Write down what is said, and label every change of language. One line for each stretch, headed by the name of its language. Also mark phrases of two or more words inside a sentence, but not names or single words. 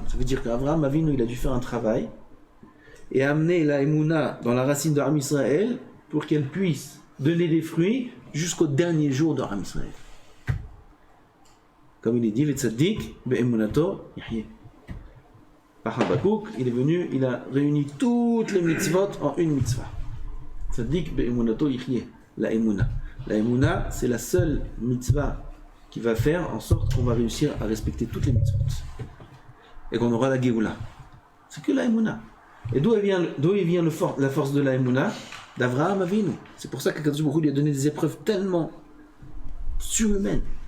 French: Ça veut dire qu'Avraham Avinu il a dû faire un travail et amener la Emouna dans la racine de Am Israël pour qu'elle puisse donner des fruits jusqu'au dernier jour de Am Israël. Comme il est dit,
Hebrew: וצדיק באמונתו יחיה.
French: Habakouk, il est venu, il a réuni toutes les mitzvot en une mitzvah.
Hebrew: צדיק באמונתו יחיה,
French: la Emouna. La Emouna, c'est la seule mitzvah qui va faire en sorte qu'on va réussir à respecter toutes les mitzvot. Et qu'on aura la Géoula. C'est que la Emouna. Et d'où vient la force de la Emouna? D'Avraham Avinu. C'est pour ça qu'
Hebrew: הקדוש ברוך הוא
French: lui a donné des épreuves tellement surhumaines.